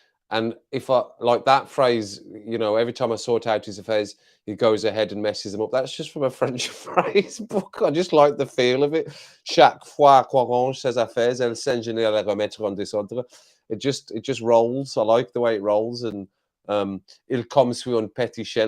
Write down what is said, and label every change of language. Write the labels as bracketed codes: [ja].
[en] And if I like that phrase, you know, every time I sort out his affairs, he goes ahead and messes them up. That's just from a French phrase book. I just like the feel of it. [fr] Chaque fois qu'on range ses affaires, elle s'ingénie à la remettre en désordre. [en] It just rolls. I like the way it rolls. And [fr] il comme suit un petit chien.